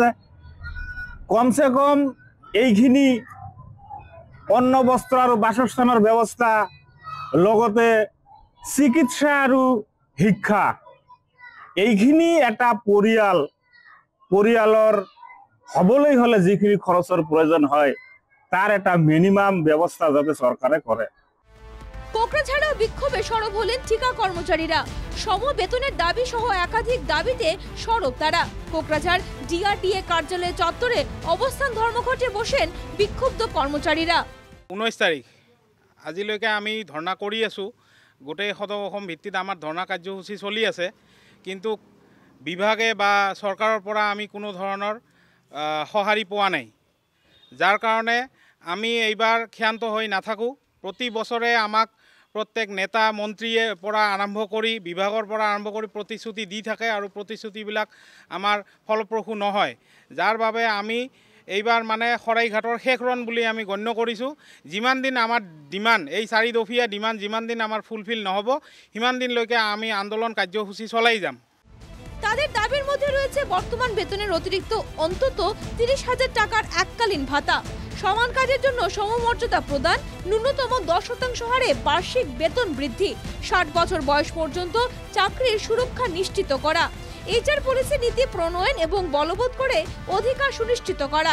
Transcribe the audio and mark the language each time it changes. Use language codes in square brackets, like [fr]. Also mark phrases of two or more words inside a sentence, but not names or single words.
[as] কমসে কম এইখিনি অন্ন, বস্ত্ৰ আৰু বাসস্থানৰ ব্যৱস্থা, লগতে চিকিৎসা আৰু শিক্ষা, এইখিনি এটা পৰিয়ালৰ হবলৈ হলে যিখিনি খৰচৰ প্ৰয়োজন হয় [bn] তার একটা মিনিমাম ব্যবস্থা যাতে সরকারে করে। কোকরাঝাড়েও বিক্ষোভে সরব হলেন ঠিকা কর্মচারীরা। সম বেতনের দাবি সহ একাধিক দাবিতে সরব তারা। কোকরাঝাড় ডিআরডিএ কার্যালয় চত্বরে অবস্থান ধর্মঘটে বসেন বিক্ষুব্ধ কর্মচারীরা। [as] 19 তারিখ আজিলৈকে আমি ধর্ণা কৰি আছো। গোটেই সদৌ অসম ভিত্তিত আমাৰ ধৰ্ণা কাৰ্যসূচী চলি আছে, কিন্তু বিভাগে বা চৰকাৰৰ পৰা আমি কোনো ধৰণৰ সঁহাৰি পোৱা নাই। যাৰ কাৰণে আমি এইবাৰ ক্ষান্ত হৈ নাথাকোঁ। প্ৰতি বছৰে আমাক প্ৰত্যেক নেতা মন্ত্ৰীয়ে পৰা আৰম্ভ কৰি বিভাগৰ পৰা আৰম্ভ কৰি প্ৰতিশ্ৰুতি দি থাকে আৰু প্ৰতিশ্ৰুতিবিলাক আমাৰ ফলপ্ৰসূ নহয়। যাৰ বাবে আমি এইবাৰ মানে শৰাইঘাটৰ শেষ ৰণ বুলি আমি গণ্য কৰিছোঁ। যিমান দিন আমাৰ ডিমাণ্ড, এই 4 দফীয়া ডিমাণ্ড যিমান দিন আমাৰ ফুলফিল নহ'ব, সিমান দিনলৈকে আমি আন্দোলন কাৰ্যসূচী চলাই যাম। [bn] তাদের দাবির মধ্যে রয়েছে বর্তমান বেতনের অতিরিক্ত অন্তত 30,000 টাকার এককালীন ভাতা, সমান কাজের জন্য সমমর্যাদা প্রদান, ন্যূনতম 10% হারে বার্ষিক বেতন বৃদ্ধি, 60 বছর বয়স পর্যন্ত চাকরির সুরক্ষা নিশ্চিত করা, এইচআর পলিসি নীতি প্রণয়ন এবং বলবৎ করে অধিকার সুনিশ্চিত করা।